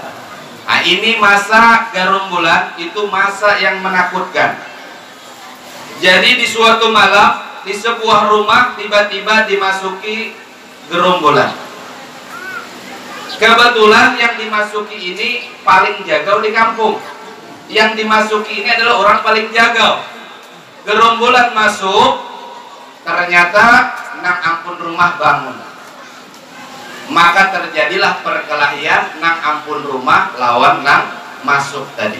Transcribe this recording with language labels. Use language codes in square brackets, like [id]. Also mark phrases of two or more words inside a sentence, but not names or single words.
[id] Nah, ini masa gerumbulan itu masa yang menakutkan. Jadi di suatu malam di sebuah rumah tiba-tiba dimasuki gerombolan. Kebetulan yang dimasuki ini paling jagau di kampung. Yang dimasuki ini adalah orang paling jagau. Gerombolan masuk, ternyata [bjn] nang ampun rumah [id] bangun. Maka terjadilah perkelahian [bjn] nang ampun rumah [id] lawan nang masuk tadi.